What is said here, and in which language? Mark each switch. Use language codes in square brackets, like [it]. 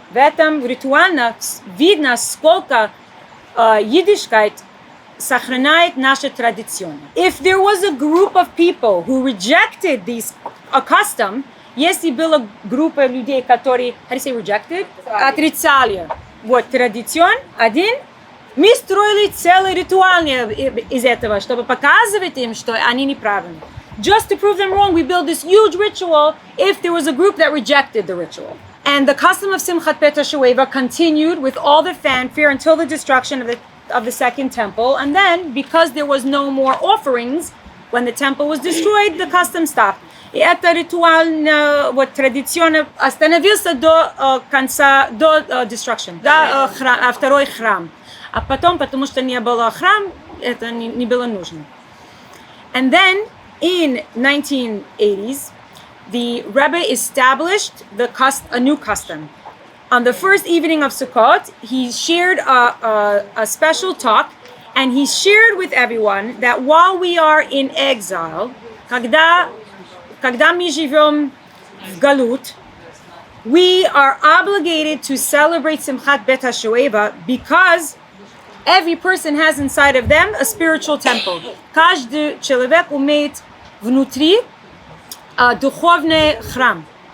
[ru] В этом ритуально видно, сколько Yiddishkeit сохраняет наши традиции. [en] If there was a group of people who rejected a custom, [ru] если была группа людей, которые, [en] how do you say rejected? [ru] Отрицали вот традицион один, мы строили целый ритуал из этого, чтобы показывать им, что они неправильны. [en] Just to prove them wrong, we build this huge ritual if there was a group that rejected the ritual. And the custom of Simchat Bet HaShoeva continued with all the fanfare until the destruction of the second temple. And then, because there was no more offerings, when the temple was destroyed, the custom stopped. [ru] И это ритуал, вот традиционно остановился до конца, до destruction, до второй храм. А потом, потому что не было храм, это не было нужно. [en] And then, in 1980s, the Rebbe established a new custom. On the first evening of Sukkot, he shared a special talk, and he shared with everyone that while we are in exile, [ru] когда мы живем в галут, [en] we are obligated to celebrate Simchat Bet HaShoeva because every person has inside of them a spiritual temple. [ru] Каждый человек имеет внутри духовный храм.